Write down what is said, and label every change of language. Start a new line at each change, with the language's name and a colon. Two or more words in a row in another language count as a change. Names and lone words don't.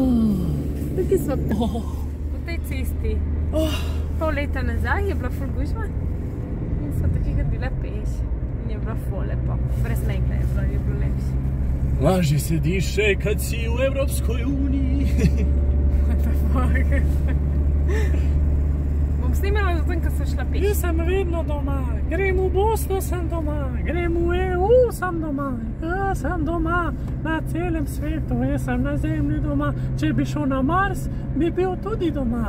Slovenian: Tukaj sva po tej cesti. Pol leta nazaj je bila ful gužva in sva tukaj hodila peš. In je bila ful lepo. Brez megle je bilo lepše.
Bosnian: Lažje se diše, kad si v Evropskoj uniji.
English: What the fuck?
Slovenian: Bom snimala zato, ko sem šla peš. Jaz sem vedno doma, grem v Bosno, sem doma, grem v EU, sem doma. Jaz sem doma na celem svetu, jaz sem na zemlji doma. Če bi šel na Mars, bi bil tudi doma.